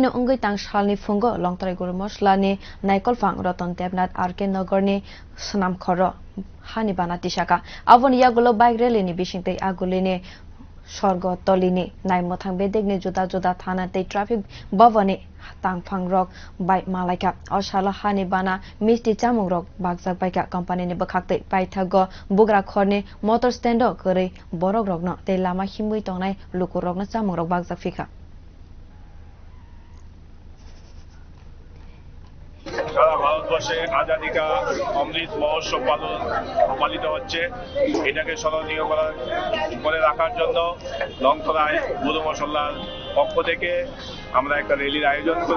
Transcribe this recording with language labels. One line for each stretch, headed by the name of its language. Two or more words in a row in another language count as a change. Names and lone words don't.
Kok Borok: no ungai tang salni fungo longtrai guru mosla ni naikol phang ratan tebnat RK nagar ni sanam khoro hani bana tisaka aboni yagulo
English: bike rally
Kok Borok: ni bisingte aguli ni sorgo tolini nai mothang bedek ni juda juda thana te traffic bavani tangphang rok bai malaika oshala hani bana misti chamung rok bagjak baika company ni bakhakte paithago bugra khorni
English: motor stand
Kok Borok: kore borok rokno te lama himui tongnai lukur rokno chamung rok bagjak fika
Bangla: সারা ভারতবর্ষে আজাদি কা অমৃত মহোৎসব পালিত হচ্ছে। এটাকে স্মরণীয় করে রাখার জন্য লংথরায় গুরু মশল্লার পক্ষ থেকে আমরা একটা র্যালির আয়োজন করি।